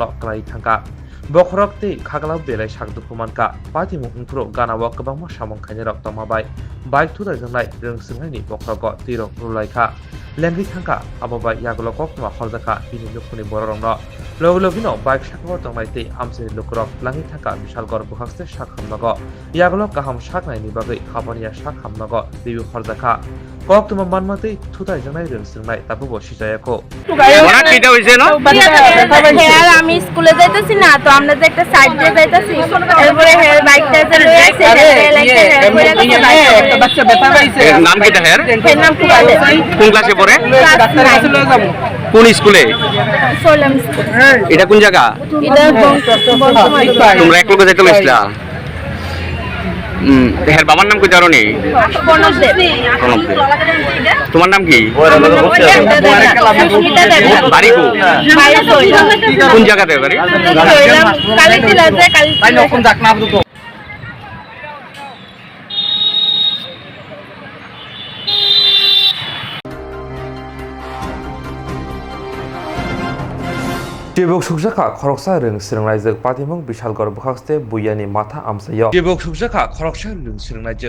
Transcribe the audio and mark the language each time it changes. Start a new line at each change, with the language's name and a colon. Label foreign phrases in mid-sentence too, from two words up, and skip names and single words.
Kok Borok: klai thangka bokhorok te khagala belai sakdu kumanka patimu ungthro ganawa kabangma samong khainarok tomabai bike thutai jangnai reng sirnai ni bokhorok tirok rulaikha lengri thangka ababai yagolo Koktwma horjaka bini lukuni bororongno logologino bike sakwa tongnai te amsini lukrok langi thangka bishal gor bukhaste sakhamnago yagolo kaham saknai ni bagai khabaniya sakhamnago dibi horjaka Koktwma manmate thutai jangnai reng sirnai tabubo sijayako
Bangla: ওরা কিটা হইছে না হেয়ার আমি স্কুলে যাইতেছি না তো আমরা যে একটা সাইড দিয়ে যাইতেছি এরপরে হেয়ার বাইকটা যে লয়ে আসছে একটা বাচ্চা ব্যথা পাইছে নাম কিটা হেয়ার এর নাম কুয়ালে কোন ক্লাসে পড়ে কোন স্কুলে সোলাম এটা কোন জায়গা এটা তোমরা এক লোকে যাইতে লইছিলা হেয়ার বাবার নাম কই জানো নি তোমার নাম কি বাড়ি কোন জায়গাতে বাড়ি
Kok Borok: Jibok sukjaka khoroksa reng sirnai jek patimung bishalgor bukhaste buyani matha amsayo Jibok sukjaka khoroksa reng sirnai jek